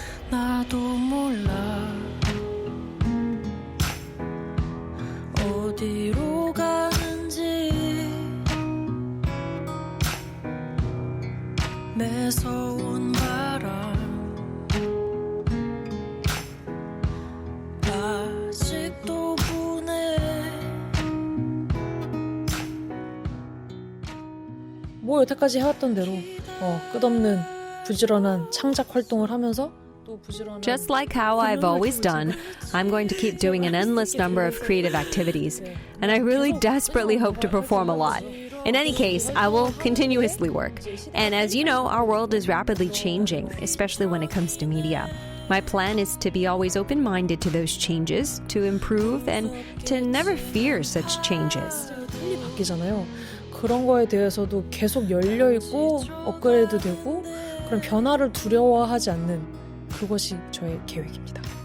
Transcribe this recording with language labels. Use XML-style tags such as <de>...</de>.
<ko>나도 몰라 어디로 가는지 매서운 바람 아직도 부네. 뭐 여태까지 해왔던 대로 끝없는 부지런한 창작 활동을 하면서</ko> <en>Just like how I've always done, I'm going to keep doing an endless number of creative activities, and I really desperately hope to perform a lot. In any case, I will continuously work. And as you know, our world is rapidly changing, especially when it comes to media. My plan is to be always open-minded to those changes, to improve, and to never fear such changes.</en> <ko>틀리 바뀌잖아요. 그런 거에 대해서도 계속 열려있고 업그레이드 되고 그런 변화를 두려워하지 않는 그것이 저의 계획입니다.</ko>